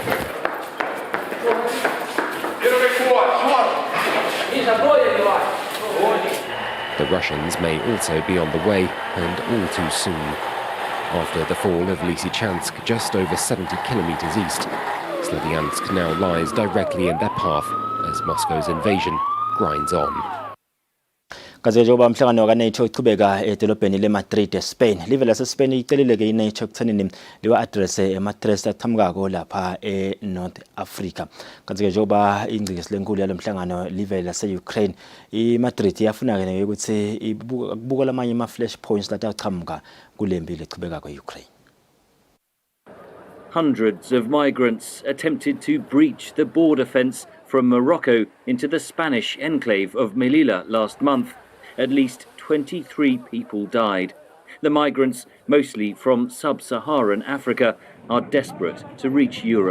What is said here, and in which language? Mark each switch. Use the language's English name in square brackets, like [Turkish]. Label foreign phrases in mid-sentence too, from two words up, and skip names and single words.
[English] The Russians may also be on the way, and all too soon. After the fall of Lysychansk, just over 70 kilometers east, Slavyansk now lies directly in their path as Moscow's invasion grinds on. [Swati] Kazi njengoba umhlangano kaNATO uqhubeka edolobheni leMadrid eSpain, live laseSpain icelile-ke iNATO ekuthenini liwa-addresse ama-threats aqhamukako lapha eNorth Africa. Kanti-ke njengoba ingcikisi lenkulu yalo mhlangano live lase-Ukraine, iMadrid iyafuna-ke ukuthi ibuka lamanye ama- [English] flash points [Swati] lathi aqhamuka kule mpi leqhubeka kwe-Ukraine. [English] Hundreds of migrants attempted to breach the border fence from Morocco into the Spanish enclave of Melilla last month. At least 23 people died. The migrants, mostly from sub-Saharan Africa, are desperate to reach Europe.